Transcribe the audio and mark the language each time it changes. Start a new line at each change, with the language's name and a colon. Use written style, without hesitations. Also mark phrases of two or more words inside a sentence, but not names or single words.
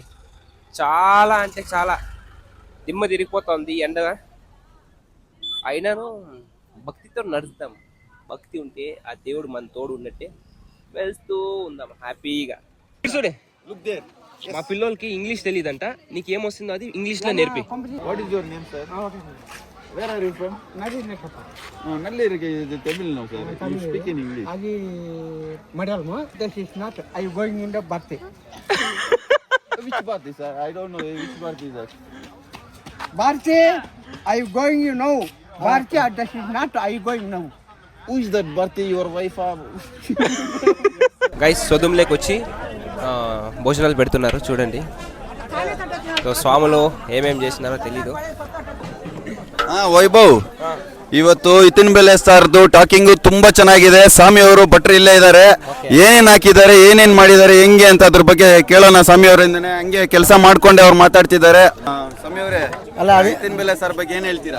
Telugu: చాలా అంటే చాలా దిమ్మ తిరిగిపోతుంది ఎండ. అయినాను భక్తితో నడుద్దాం. భక్తి ఉంటే ఆ దేవుడు మన తోడు ఉన్నట్టే వెళ్తూ ఉందాం హ్యాపీగా. చూడే, మా పిల్లలకి ఇంగ్లీష్ తెలియదంట. నీకేమొస్తుందో అది ఇంగ్లీష్లో నేర్పి.
English: What is your name sir? Where are you from? Nalleri. Nalleri is Tamil now, sir. You speak in English. Agi madam, this is not. I going in the birthday. Which birthday, sir? I don't know which birthday is that. Birthday, I going, you know. Birthday, this is not. I going now. Who is that birthday? Your wife or?
Telugu: గైస్, సొదుంలోకి వచ్చి భోజనాలు పెడుతున్నారు చూడండి. సో స్వాములు ఏమేమి చేసినారో తెలీదు.
Kannada: ವೈಭವ್, ಇವತ್ತು ಇತಿನ್ ಬೆಲೆ ಸಾರ್ದು ಟಾಕಿಂಗು ತುಂಬಾ ಚೆನ್ನಾಗಿದೆ. ಸ್ವಾಮಿ ಅವರು ಭಟ್ರು ಇಲ್ಲೇ ಇದ್ದಾರೆ. ಏನೇನ್ ಹಾಕಿದ್ದಾರೆ, ಏನೇನ್ ಮಾಡಿದ್ದಾರೆ, ಹೆಂಗೆ ಅಂತ ಅದ್ರ ಬಗ್ಗೆ ಕೇಳೋಣ ಸ್ವಾಮಿ ಅವರಿಂದನೇ. ಹಂಗೆ ಕೆಲಸ ಮಾಡ್ಕೊಂಡೆ ಅವ್ರು ಮಾತಾಡ್ತಿದ್ದಾರೆ. ಸ್ವಾಮಿ ಅವರೇ, ಅಲ್ಲ ಇತಿನ್ ಬೆಲೆ ಸಾರ್ ಬಗ್ಗೆ ಏನ್ ಹೇಳ್ತೀರಾ?